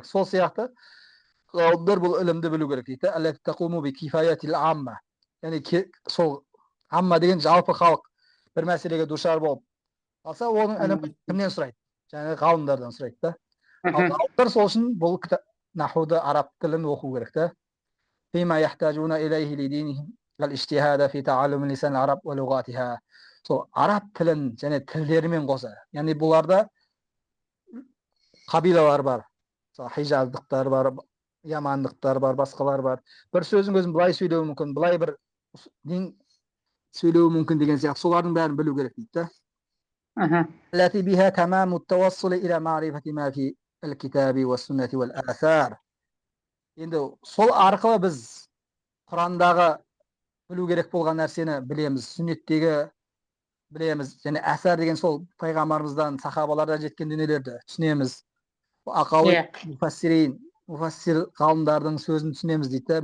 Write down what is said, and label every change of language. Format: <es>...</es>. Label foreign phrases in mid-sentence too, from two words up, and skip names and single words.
<kk>Сол сияқты ғалымдар бұл ілімді білу керек дейді.</kk> <ar>التي تقوم بكفاية العامة.</ar> <kk>Яғни сол амма деген жалпы халық бір мәселеге душар болып алса, оның ілімін кімнен сұрайды? Жаңағы ғалымдардан сұрайды да. Ғалымдар сол үшін бұл нахуды, араб тілін оқу керек та.</kk> <ar>فيما يحتاجون إليه لدينهم والاجتهاد في تعلم لسان العرب ولغاتها.</ar> <kk>Сол араб тілін және тілдерімен қоса. Яғни бұларда қабилалар бар. Хижаздықтар бар, ямандықтар бар, басқалар бар. Бір сөздің өзін былай сөйлеуі мүмкін, былай бір сөйлеуі мүмкін деген сияқты. Солардың бәрін білу керек дейді.</kk> <ar>التي بها تمام التوصل إلى معرفة ما في الكتاب والسنة والآثار.</ar> <kk>Енді сол арқылы біз Құрандағы білу керек болған нәрсені білеміз, сүннеттегі білеміз, және әсар деген сол пайғамбарымыздан, сахабалардан жеткен дүниелерді түсінеміз. Муфассир ғалымдардың сөзін түсінеміз дейді.</kk>